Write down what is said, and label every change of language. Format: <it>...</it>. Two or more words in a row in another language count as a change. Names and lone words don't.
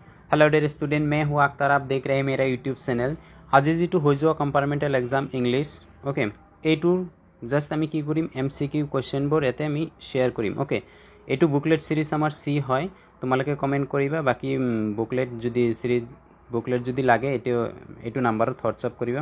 <en>hello dear student,</en> <hi>मैं हूँ अख्तर। आप देख रहे हैं मेरा</hi> <en>YouTube channel.</en> <as>আজি যেটো হৈ যোৱা</as> <en>compartmental exam English,</en> <as>ওকে, এইটোৰ জাষ্ট আমি কি কৰিম, MCQ কুৱেশ্যনবোৰ ইয়াতে আমি শ্বেয়াৰ কৰিম। ওকে, এইটো</as> <en>booklet series</en> <as>আমাৰ সি হয়। তোমালোকে কমেণ্ট কৰিবা। বাকী বুকলেট যদি</as> <en>series booklet</en> <as>যদি লাগে এইটো নাম্বাৰত হোৱাটছআপ কৰিবা।</as>